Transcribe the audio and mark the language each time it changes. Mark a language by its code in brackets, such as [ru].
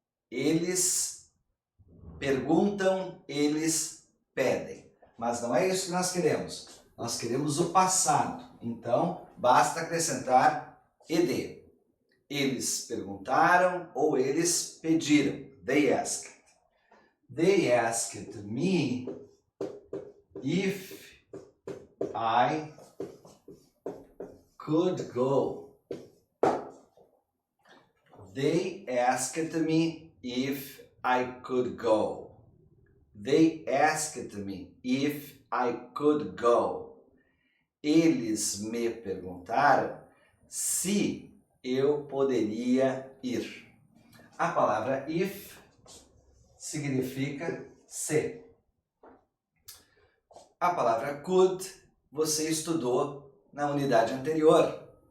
[pt] Eles perguntam, eles pedem. Mas não é isso que nós queremos. Nós queremos o passado. Então, basta acrescentar ed. Eles perguntaram ou eles pediram. [en] They asked. They asked me if I could go. They asked me if I could go. They asked me if I could go. [pt] Eles me perguntaram se eu poderia ir. A palavra if significa se. A palavra could você estudou na unidade anterior.